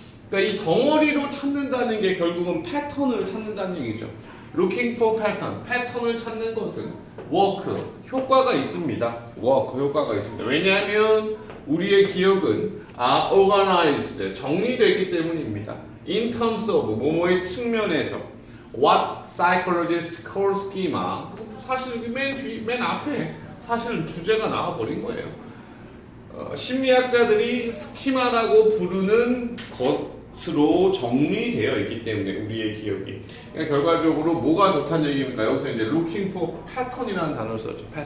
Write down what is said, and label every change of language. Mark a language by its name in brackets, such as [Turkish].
[Korean] 그러니까 이 덩어리로 찾는다는 게 결국은 패턴을 찾는다는 얘기죠. [English] Looking for pattern, [Korean] 패턴을 찾는 것은 work, 효과가 있습니다. 효과가 있습니다. 왜냐하면 우리의 기억은 organized, 정리되기 때문입니다. [English] In terms of, [Korean] 뭐뭐의 측면에서 [English] what psychologists call schema. [Korean] 사실 여기 맨 앞에 사실 주제가 나와버린 거예요. 심리학자들이 스키마라고 부르는 것으로 정리되어 있기 때문에 우리의 기억이. 그러니까 결과적으로 뭐가 좋다는 얘기입니까? 여기서 이제 [English] looking for pattern [Korean] 이라는 단어를 썼죠.